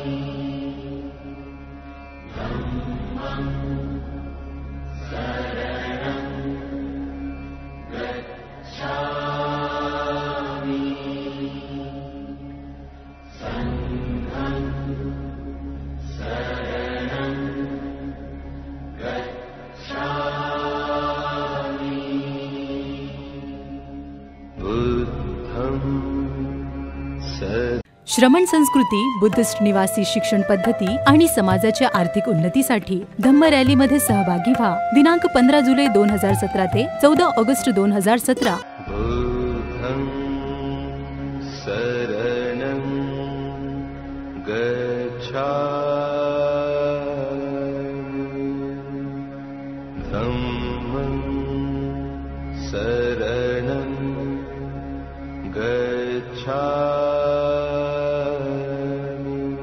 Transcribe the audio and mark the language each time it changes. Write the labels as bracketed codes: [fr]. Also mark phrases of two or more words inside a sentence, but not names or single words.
[pi] धम्मं शरणं गच्छामि। संघं शरणं गच्छामि। बुद्धं [mr] श्रमण संस्कृती, बुद्धिस्ट निवासी शिक्षण पद्धती आणि समाजाच्या आर्थिक उन्नतीसाठी धम्म रॅलीमध्ये सहभागी व्हा। दिनांक 15 जुलै 2017 ते 14 ऑगस्ट 2017। [pi] बुद्धं शरणं गच्छामि। धम्मं शरणं गच्छामि।